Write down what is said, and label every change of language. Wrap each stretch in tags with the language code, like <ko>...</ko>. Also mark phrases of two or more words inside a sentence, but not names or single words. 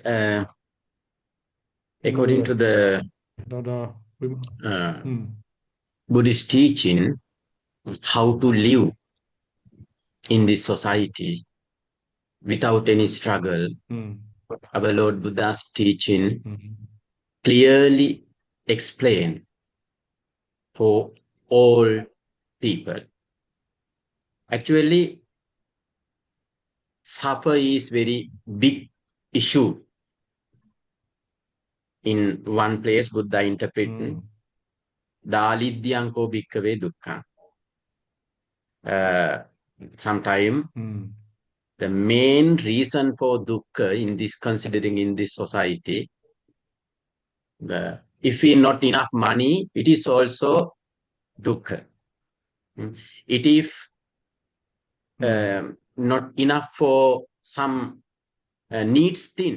<en>According to the Buddhist teaching, how to live in this society without any struggle, our Lord Buddha's teaching clearly explain for all people. Actually, suffer is very big issue. In one place, Buddha interpreting,</en> <pi>Dalidyanko bhikkhave dukkha.</pi> <en>Sometimes the main reason for dukkha in this, considering in this society, if we not enough money, it is also dukkha. It is not enough for some needs thing.</en>